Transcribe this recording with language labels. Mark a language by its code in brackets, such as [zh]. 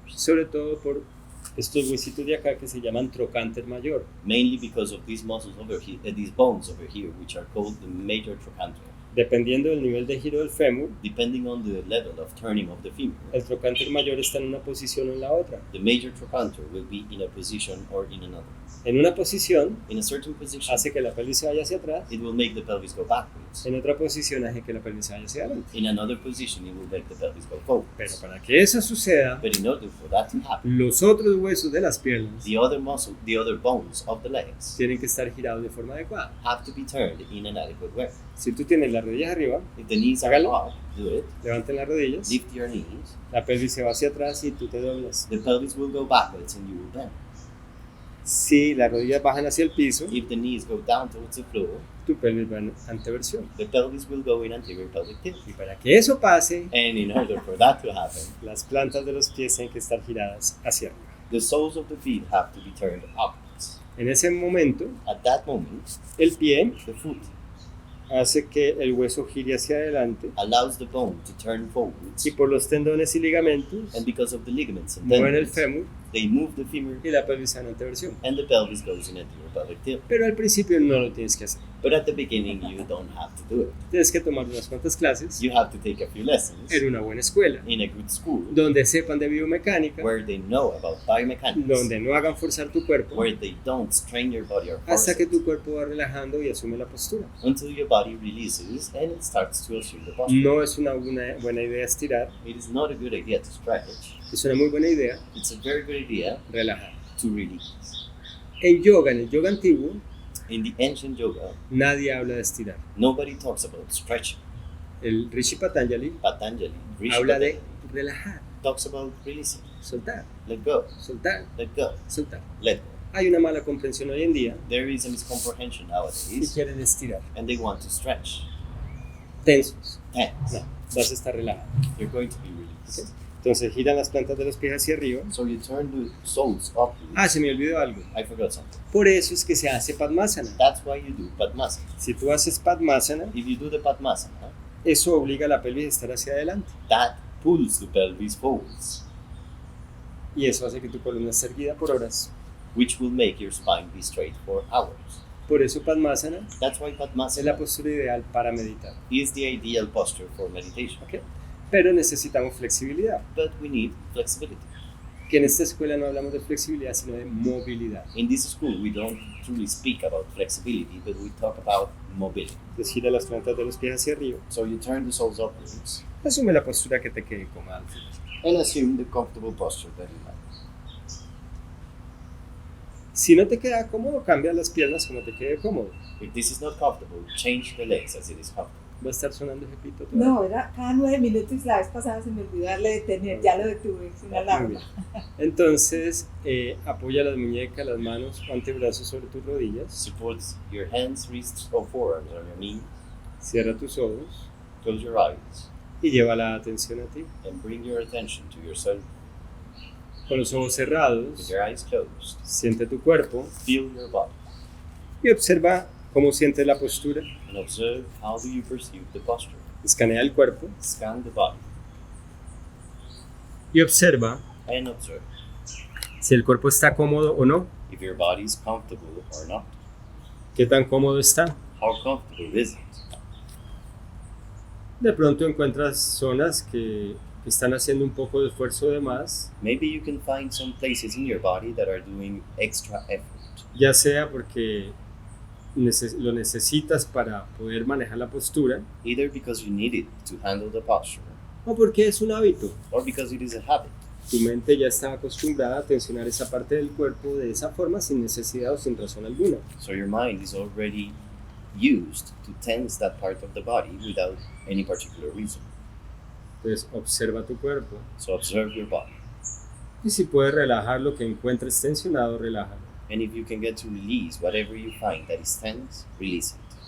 [es] sobre todo por estos huesitos de acá que se llaman trocánter mayor. [en] mainly because of these muscles over here, these bones over here, which are called the major trochanter. [es] Dependiendo del nivel de giro del fémur, [en] Depending on the level of turning of the femur, [es] el trocánter mayor está en una posición o en la otra. [en] the major trochanter will be in a position or in another. [es] En una posición [en] In a certain position, [es] hace que la pelvis se vaya hacia atrás, [en] it will make the pelvis go backwards. [es] en otra posición hace que la pelvis se vaya hacia adelante. [en] In another position, it will make the pelvis go forward. [es] Pero para que eso suceda, [en] But in order for that to happen, [es] los otros huesos de las piernas [en] the other muscle, the other bones of the legs [es] tienen que estar girados de forma adecuada. [en] have to be turned in an adequate way. [es] Si tú tienes las rodillas arriba, [en] If the knees are [es] Hágalo. [en] up, do it. [es] levanten las rodillas, [en] Lift your knees. [es] la pelvis se va hacia atrás y tú te doblas. [en] The pelvis will go backwards and you will bend. [es] Si las rodillas bajan hacia el piso, [en] If the knees go down towards the floor, [es] tu pelvis va en anteversión. [en] the pelvis will go in anterior pelvic tilt. [es] Y para que eso pase, [en] And in order for that to happen, [es] las plantas de los pies tienen que estar giradas hacia arriba. [en] the soles of the feet have to be turned upwards. [es] En ese momento, [en] At that moment, [es] el pie [en] the foot [es] hace que el hueso gire hacia adelante [en] allows the bone to turn forwards. [es] y por los tendones y ligamentos [en] And because of the ligaments and [es] mueven el [en] tendons, [es] fémur [en] they move the femur [es] y la pelvis va en anteversión. [en] and the pelvis goes in anterior pelvic tilt. [es] Pero al principio no lo tienes que hacer. [en] But at the beginning, you don't have to do it. [es] Tienes que tomar unas cuantas clases [en] You have to take a few lessons [es] en una buena escuela, [en] in a good school [es] donde sepan de biomecánica, [en] where they know about biomechanics, [es] donde no hagan forzar tu cuerpo [en] where they don't strain your body or force [es] hasta que [en] it, [es] tu cuerpo va relajando y asume la postura. [en] until your body releases and it starts to assume the posture. [es] No es una buena idea estirar, [en] It is not a good idea to stretch. [es] es una muy buena idea [en] It's a very good idea [es] relajar. [en] to release. [es] En el yoga antiguo, [en] In the ancient yoga, [es] nadie habla de estirar. [en] nobody talks about stretching. [es] El Rishi Patanjali [en] Patanjali, Rishi [es] habla de [en] Patanjali, [es] relajar, [en] talks about releasing. [es] soltar, [en] Let go, [es] soltar, [en] let go, [es] soltar. [en] let go. [es] Hay una mala comprensión hoy en día [en] There is a miscomprehension [es] y [en] nowadays, [es] quieren estirar. [en] and they want to stretch. [es] Tensos. [en] Tense. [es] No, vas a estar relajado. [en] You're going to be released. [es] Entonces giran las plantas de los pies hacia arriba. [en] So you turn the soles upwards. [es] Ah, se me olvidó algo. [en] I forgot something. [es] Por eso es que se hace Padmasana. [en] That's why you do Padmasana. [es] Si tú haces Padmasana, [en] If you do the Padmasana, [es] eso obliga a la pelvis a estar hacia adelante. [en] that pulls the pelvis forwards, [es] Y eso hace que tu columna esté erguida por horas. [en] which will make your spine be straight for hours. [es] Por eso Padmasana [en] That's why [es] es la [en] Padmasana [es] postura ideal para meditar. [en] is the ideal posture for meditation. [es] ¿Ok? Pero necesitamos flexibilidad. [en] But we need flexibility. [es] Que en esta escuela no hablamos de flexibilidad, sino de movilidad. [en] In this school, we don't truly speak about flexibility, but we talk about mobility. [es] Entonces gira las plantas de los pies hacia arriba. [en] So you turn the soles upwards [es] Asume la postura que te quede cómoda. [en] and assume the comfortable posture that you like. [es] Si no te queda cómodo, cambia las piernas como te quede cómodo. [en] If this is not comfortable, change the legs as it is comfortable. [es] Va a estar sonando ese pito todo. No, era cada 9 minutos y la vez pasada se me olvidó darle detener, ya lo detuve, es una Muy alarma. bien. Entonces, apoya las muñecas, las manos o antebrazos sobre tus rodillas. [en] Support your hands, wrists, or forearms on your knees. [es] Cierra tus ojos [en] Close your eyes [es] y lleva la atención a ti. [en] and bring your attention to yourself. [es] Con los ojos [en] With [es] cerrados, [en] your eyes closed, [es] siente tu cuerpo [en] feel your body [es] y observa cómo sientes la postura. [en] and observe how do you perceive the posture. [es] Escanea el cuerpo [en] Scan the body [es] y observa [en] and observe [es] si el cuerpo está cómodo o no. [en] if your body is comfortable or not. [es] ¿Qué tan cómodo está? [en] How comfortable is it? [es] De pronto encuentras zonas que están haciendo un poco de esfuerzo de más, [en] Maybe you can find some places in your body that are doing extra effort. [es] ya sea porque lo necesitas para poder manejar la postura [en] Either because you need it to handle the posture [es] o porque es un hábito. [en] or because it is a habit. [es] Tu mente ya está acostumbrada a tensionar esa parte del cuerpo de esa forma sin necesidad o sin razón alguna. [en] So your mind is already used to tense that part of the body without any particular reason. [es] Entonces observa tu cuerpo [en] So observe your body. [es] y si puedes relajar lo que encuentres tensionado, relájalo. [en] And if you can get to release whatever you find that is tense, release it.